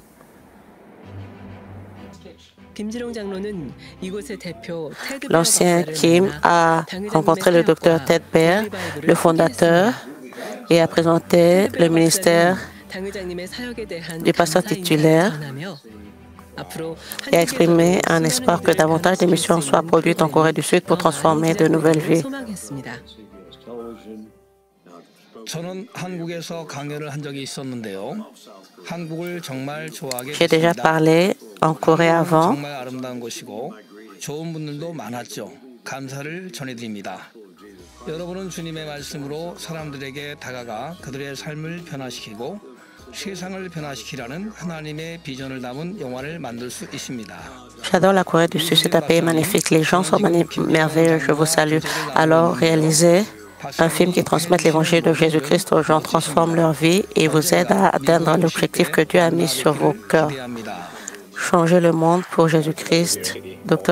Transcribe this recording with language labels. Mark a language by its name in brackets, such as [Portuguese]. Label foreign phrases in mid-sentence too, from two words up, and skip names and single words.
[French] L'ancien Kim a rencontré le docteur Ted Barr, le fondateur, et a présenté le ministère du pasteur titulaire et a exprimé un espoir que davantage d'émissions soient produites en Corée du Sud pour transformer de nouvelles vies. J'ai déjà parlé en Corée avant. [Korean] 여러분은 주님의 말씀으로 사람들에게 다가가 그들의 삶을 변화시키고 세상을 변화시키라는 하나님의 비전을 담은 영화를 만들 수 있습니다. [French] J'adore la Corée du Sud, c'est un pays magnifique. Les gens sont merveilleux, je vous salue. Alors réalisez un film qui transmet l'évangile de Jésus-Christ aux gens, transforme leur vie et vous aide à atteindre l'objectif que Dieu a mis sur vos cœurs. Changer le monde pour Jésus-Christ, Dr.